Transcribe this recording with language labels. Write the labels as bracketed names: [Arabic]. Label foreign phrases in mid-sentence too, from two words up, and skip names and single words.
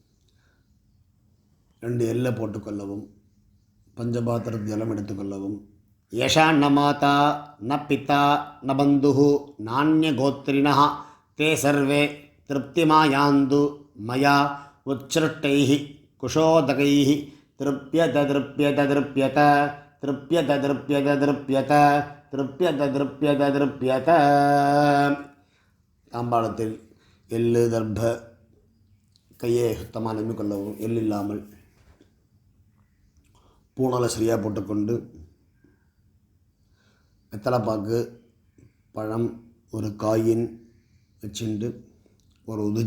[Tamil] 2 எல்லை போட்டுக்கொள்ளவும். பஞ்சபாத்திரத்து ஜலம் எடுத்துக்கொள்ளவும். [Sanskrit] यषा न माता न पिता न बन्धु नान्यगोत्रिणः ते सर्वे तृप्तिमायान्तु मया उच्छिरुष्टैः कुशोदकैः तृप्यत तृप्यत तृप्यत तृप्यत तृप्यत तृप्यत तृप्यत तृप्यत तृप्यत [Tamil] தாம்பாளத்தில் எள்ளு தர்ப கையை சுத்தமாக நம்பிக்கொள்ளவும் எள் இல்லாமல் பூணலை சரியாக போட்டுக்கொண்டு வெத்தலைப்பாக்கு பழம் ஒரு காயின் வச்சுண்டு ஒரு உது